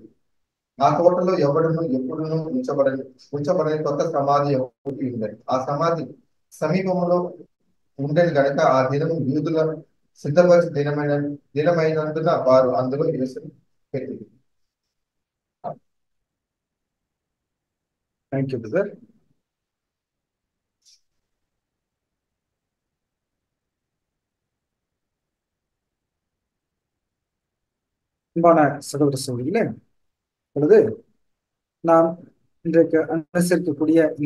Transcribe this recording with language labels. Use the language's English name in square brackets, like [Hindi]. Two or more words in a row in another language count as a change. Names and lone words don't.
[Telugu] ఆ తోటలో ఎవడును ఎప్పుడును ఉంచబడని కొత్త సమాధి ఒకటి ఉన్నది. ఆ సమాధి సమీపంలో ఉండేది కనుక ఆ దినము యూదుల సిద్ధపరిచి దినమైనందున వారు అందులో యేసును పెట్టింది. [English] thank you brother. [Tamil] அன்பான சகோதர சகோதரிகளே, இப்பொழுது நாம் இன்றைக்கு அனுசரிக்கக்கூடிய இந்த